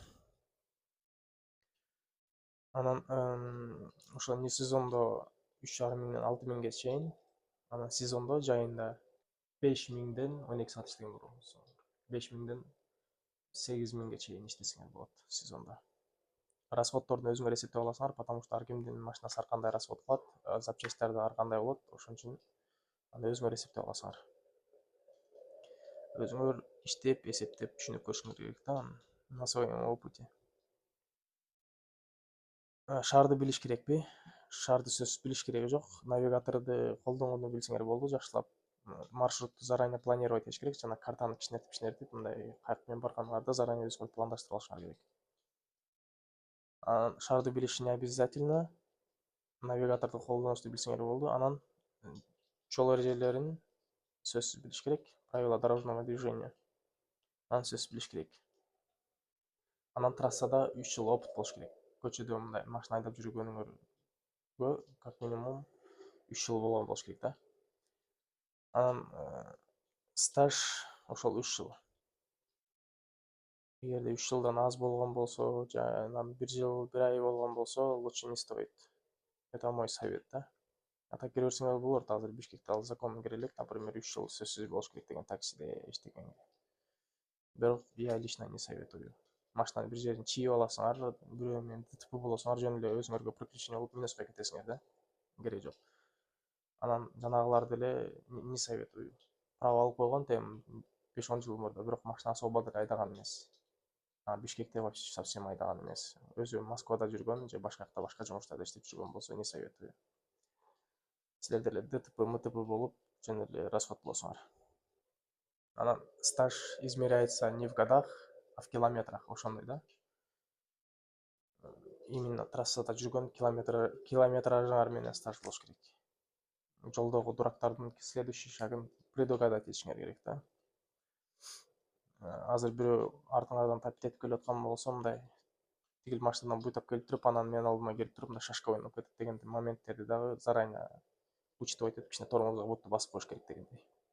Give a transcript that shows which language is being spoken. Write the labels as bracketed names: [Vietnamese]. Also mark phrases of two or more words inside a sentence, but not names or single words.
[Kyrgyz] Анан ошо не сезондо 3,5 миңден 6 миңге чейин, анан сезондо жайында 5 миңден 12 саат иштеген болсоң, 5 миңден 8 миңге чейин иштесеңер болот сезондо. Расходторду өзүңөр эсептеп аласыңар, [Russian] потому что [Kyrgyz] ар кимдин машинасы ар кандай расход кылат, запчасттар да ар кандай болот, ошон үчүн аны өзүңөр эсептеп аласыңар. Өзүңөр иштеп, эсептеп, түшүнүп көрүшүңөр керек да, [Russian] на своем опыте. [Kyrgyz] Шаарды билиш керекпи? Шаарды сөзсүз билиш кереги жок. Навигаторду колдонгонду билсеңер болду, жакшылап. Маршрутты [Russian] заранее планировать [Kyrgyz] этиш керек, жана картаны кичинертип, мындай каяк менен барганыңарды заранее өзүңөр пландаштырып алышыңар керек. Анан шаарды билиш [Russian] не обязательно. [Kyrgyz] Навигаторду колдонушту билсеңер болду. Анан жол эрежелерин сөзсүз билиш керек. [Russian] Правила дорожного движения. [Kyrgyz] Аны сөзсүз билиш керек. Анан трассада 3 жыл опыт болуш керек. Көчөдө мындай машина айдап жүргөнүңөргө [Russian] как минимум [Kyrgyz] 3 жыл болгон болуш керек да. Анан стаж ошол 3 жыл. Эгерде 3 жылдан аз болгон болсо, жана 1 жыл 1 ай болгон болсо, [Russian] лучше не стоит. Это мой совет, да. А так [Kyrgyz] кире берсеңер болот, азыр Бишкекте ал закон кире элек, например, 3 жыл сөзсүз болуш керек деген таксиде иштегенге. Бирок [Russian] я лично не советую. [Kyrgyz] Машинаны бир жерин чийип аласыңар, бирөө менен ДТП болосуңар, жөн эле өзүңөргө приключение болуп минуска кетесиңер да. Кереги жок. Анан жанагыларды деле [Russian] не советую. [Kyrgyz] Права алып койгон тем 5-10 жыл мурда, бирок машинасы обо деле айдаган эмес. Бишкекте [Russian] вообще совсем [Kyrgyz] айдаган эмес. Өзү Москвада жүргөн же башка жакта башка жумуштарда иштеп жүргөн болсо [Russian] не советую. [Kyrgyz] Силер деле ДТП, МТП болуп, жөн эле расход болосуңар. [Russian] Анан стаж измеряется не в годах, а в километрах, [Kyrgyz] ошондой да. Именно трассада жүргөн километражыңар менен стаж болуш керек. Жолдогу дурактардын [Russian] следующий шагын предугадать [Kyrgyz] этишиңер керек да. Азыр бирөө артыңардан тапит этип келип аткан болсо, мындай тигил машинадан буйтап келип туруп, анан менин алдыма келип туруп, мындай шашка ойноп кетет деген моменттерди дагы [Russian] заранее учитывать [Kyrgyz] этип, кичине тормозго бутты басып коюш керек дегендей.